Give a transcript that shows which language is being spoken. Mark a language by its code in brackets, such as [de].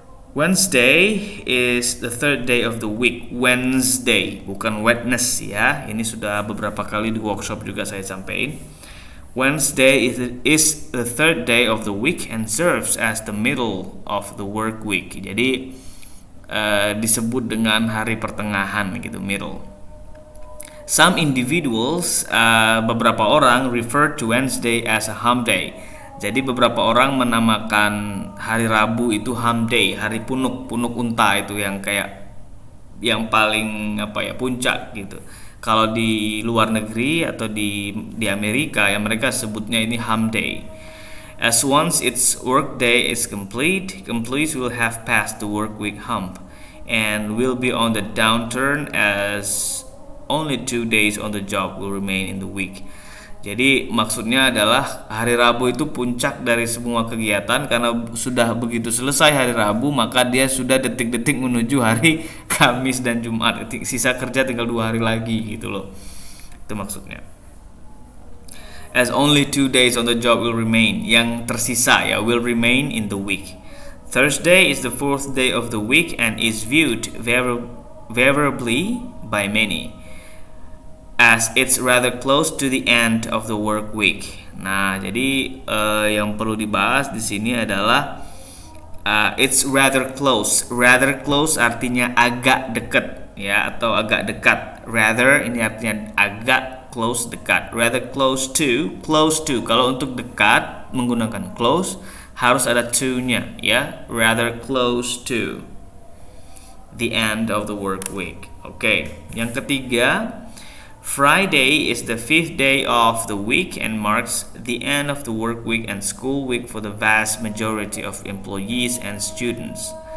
[en] Wednesday is the third day of the week. [id] Wednesday, bukan Wednesday ya. Ini sudah beberapa kali di workshop juga saya sampaikan. [en] Wednesday is the third day of the week and serves as the middle of the work week. [id] Jadi disebut dengan hari pertengahan gitu, middle. [en] Some individuals, [id] beberapa orang [en] refer to Wednesday as a hump day. [id] Jadi beberapa orang menamakan hari Rabu itu hump day, hari punuk unta itu, yang kayak yang paling puncak gitu. Kalau di luar negeri atau di Amerika ya, mereka sebutnya ini hump day. [en] As once its workday is complete, employees will have passed the work week hump and will be on the downturn as only 2 days on the job will remain in the week. [id] Jadi maksudnya adalah hari Rabu itu puncak dari semua kegiatan, karena sudah begitu selesai hari Rabu maka dia sudah detik-detik menuju hari Kamis dan Jumat. Sisa kerja tinggal 2 hari lagi gitu loh. Itu maksudnya. [en] As only 2 days on the job will remain, [id] yang tersisa ya, [en] will remain in the week. Thursday is the 4th day of the week and is viewed favorably by many, as it's rather close to the end of the work week. [id] Nah, jadi yang perlu dibahas di sini adalah [en] it's rather close. Rather close [id] artinya agak dekat ya, atau agak dekat. Rather ini artinya agak, close dekat. [en] Rather close to. [id] Kalau untuk dekat menggunakan close harus ada to-nya ya. [en] Rather close to the end of the work week. Oke. [id] Yang ketiga, [en] Friday is the 5th day of the week and marks the end of the work week and school week for the vast majority of employees and students.